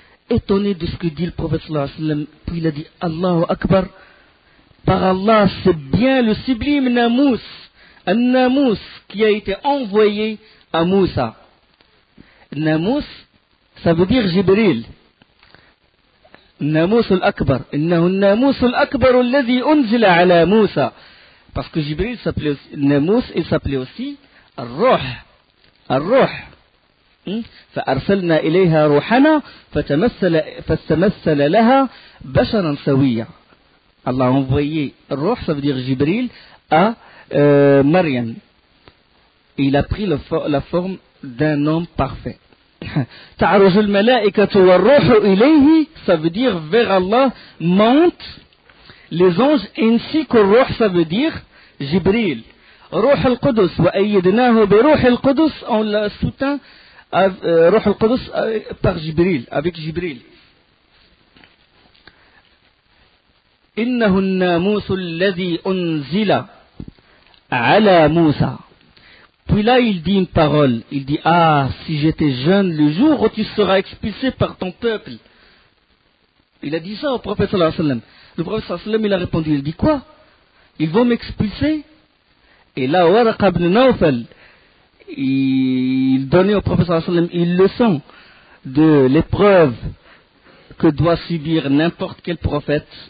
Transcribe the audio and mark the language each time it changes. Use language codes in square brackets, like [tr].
[fr] Étonné de ce que dit le prophète sallallahu alayhi wa sallam, puis il a dit Allahu Akbar, par Allah, c'est bien le sublime Namous, un Namous qui a été envoyé à Moussa. Namous, ça veut dire Jibril. Namous al-Akbar. [ar] Innahu Namous al-Akbar alladhi unzila ala Moussa. [fr] Parce que Jibril s'appelait aussi, Namous, il s'appelait aussi Ar-Ruh. Ar-Ruh. [ar] فأرسلنا إليها روحنا فتمثل لها بشرا سويا. [fr] Allah a envoyé Ruh, ça veut dire Jibril, à Maryam. Il a pris la forme d'un homme parfait. [ar] تعرج الملائكة والروح إليه, [fr] ça veut dire vers Allah montent les anges ainsi que Ruh, ça veut dire Jibril. Ruh al-Qudus, [ar] وأيدناه بروح القدس, [fr] on l'a soutint Ruh al-Qudus par Jibril, avec Jibril. [ar] إنه الناموس الذي أنزل على موسى. [fr] Puis là, il dit une parole. Il dit, si j'étais jeune le jour où tu seras expulsé par ton peuple. Il a dit ça au prophète sallallahu alayhi wa sallam. Le prophète sallallahu alayhi wa sallam, il a répondu, il dit quoi? Ils vont m'expulser? Et là, Waraq ibn Nawfal, il donnait au prophète sallallahu alayhi wa sallam une leçon de l'épreuve que doit subir n'importe quel prophète.